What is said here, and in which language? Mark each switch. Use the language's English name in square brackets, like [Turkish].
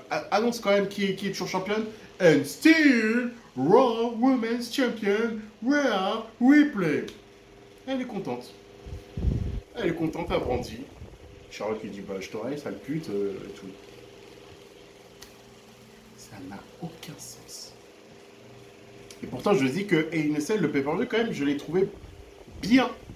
[French] Annonce quand même qui est toujours championne. [English] And still, Raw Women's Champion, Rhea Ripley. [French] Elle est contente. Elle est contente, elle brandit. Charlotte qui dit bah je t'aurai, sale pute, et tout. Ça n'a aucun sens. Et pourtant, je dis que ANSL, le pay-per-view, quand même, je l'ai trouvé bien.